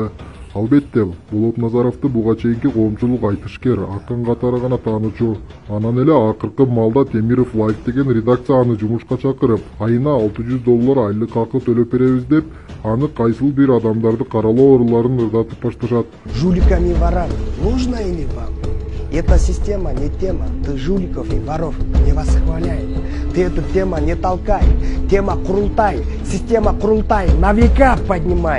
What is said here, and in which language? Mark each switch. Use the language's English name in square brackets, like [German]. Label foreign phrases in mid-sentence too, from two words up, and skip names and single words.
[Kyrgyz] Албетте, Болот Назаровду буга чейинки коомчулук айтышкер, акын катары гана таанычу. Анан эле акыркы маалда Темиров Лайф деген редакция аны жумушка чакырып, айына $600 айлык акы төлөп беребиз деп, аны кайсыл бир адамдарды каралоо ооруларын ырдатып башташат. [Russian] Жуликами и ворами нужно или вам? Эта система не тема, ты жуликов и воров не восхваляй. Ты эту тему не толкай, тема Курултай, система Курултай на века поднимай.